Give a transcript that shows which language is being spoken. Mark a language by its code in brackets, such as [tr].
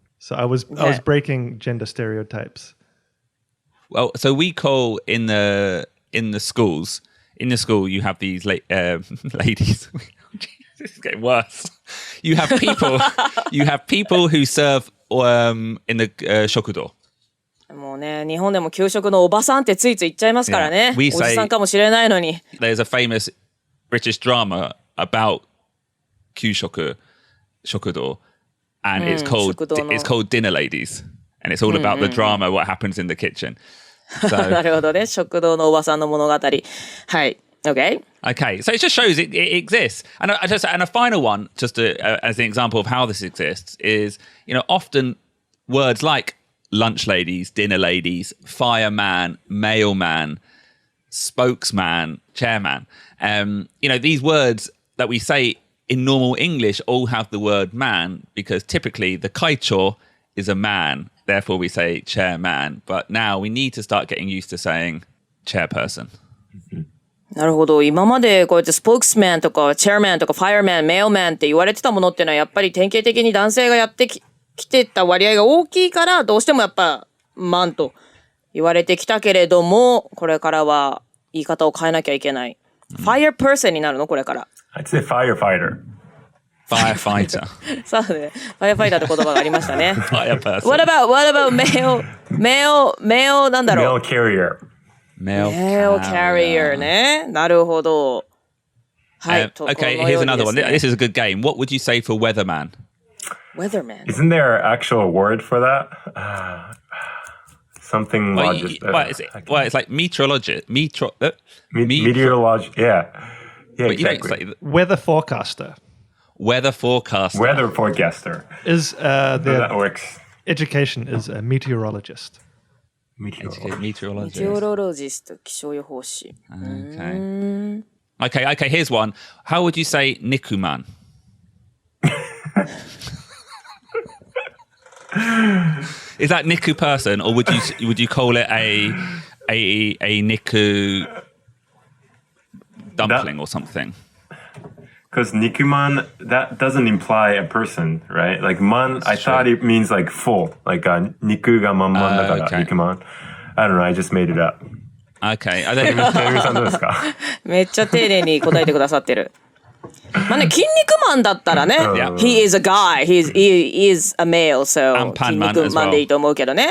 [en] So I was breaking gender stereotypes. Well, so we call in the schools. In the school, you have these ladies. This is getting worse. You have people. You have people who serve in the shokudo. [ja] もうね、日本でも給食のおばさんってついつい言っちゃいますからね。 [en] Yeah. [ja] おじさんかもしれないのに。 [en] There's a famous British drama about 給食 食堂 and it's called Dinner Ladies and it's all about the drama what happens in the kitchen. So, [ja] なるほどね。食堂のおばさんの物語。はい。 [en] Okay. Okay, so it just shows it exists. And a final one, just as an example of how this exists, is often words like lunch ladies, dinner ladies, fireman, mailman, spokesman, chairman. These words that we say in normal English all have the word man because typically the kaicho is a man. Therefore, we say chairman. But now we need to start getting used to saying chairperson. [ja] なるほど。今までこうやってスポークスマンとかチェアマンとかファイアマン、メイルマンって言われてたものっていうのはやっぱり典型的に男性がやってきてた割合が大きいからどうしてもやっぱマンと言われてきたけれどもこれからは言い方を変えなきゃいけない。ファイアパーソンになるのこれから。 [en] I'd say firefighter. Firefighter. [ja] そうね。ファイアファイターって言葉がありましたね。 [en] Fireperson. What about male [ja] なんだろう。 [en] Mail carrier. Mail carrier ね。 [ja] なるほど。はい。 [en] Okay, here's another one. This is a good game. What would you say for weatherman? Weatherman. Isn't there an actual word for that? Something it's like meteorologist. Meteorologist. Yeah, exactly. Weather forecaster. Weather forecaster. Weather forecaster. Is That works. education is a meteorologist. Meteorologist. [ja] メテオロロジスト、気象予報士。 [en] Okay, here's one. How would you say nikuman? Is that niku person, or would you call it a niku dumpling or something? Because nikuman, that doesn't imply a person, right? Like man, I thought it means like full, like [ja] niku ga manman da kara nikuman. [en] I don't know, I just made it up. Okay, [ja] さんどうですか？めっちゃ丁寧に答えてくださってる。まあね、筋肉マンだったらね、 [en] He is a guy, he is a male, so [ja] 筋肉マンでいいと思うけどね。